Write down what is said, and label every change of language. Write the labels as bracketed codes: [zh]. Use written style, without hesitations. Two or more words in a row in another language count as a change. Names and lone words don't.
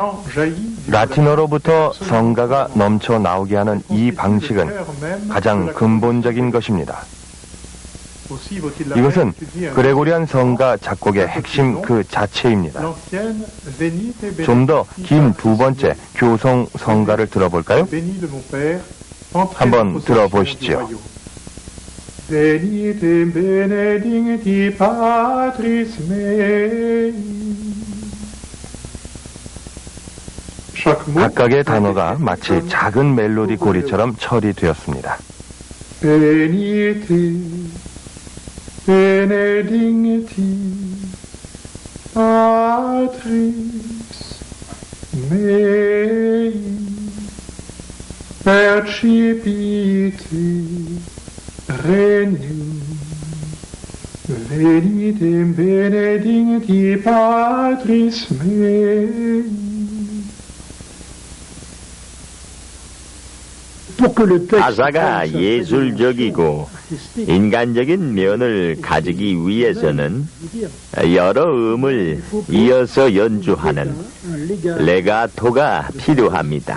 [fr] chant jaillit du [ko] 라틴어로부터 성가가 넘쳐 나오게 하는 이 방식은 [fr] cœur même [ko] 가장 [fr] de la [ko] 근본적인 것입니다. [fr] Aussi vaut-il la [ko] 이것은 [fr] peine d'étudier un [ko] 그레고리안 성가 작곡의 핵심 그 자체입니다. [fr] l'ancienne Venite [ko] 좀 더 긴 두 [fr] benedicti [ko] 번째 교성 성가를 들어볼까요? [fr] Béni de mon Père, entrez [ko] 한번 [fr] en possession [ko] 들어보시죠. [fr] du royaume. [la] Venite benedicti Patris mei. [fr] Chaque mot [ko] 각각의 단어가 마치 작은 멜로디 고리처럼 처리되었습니다. [la] Venite benedicti Patris mei percipite regnum Venite benedicti Patris mei. [ko] 가사가 예술적이고 인간적인 면을 가지기 위해서는 여러 음을 이어서 연주하는 레가토가 필요합니다.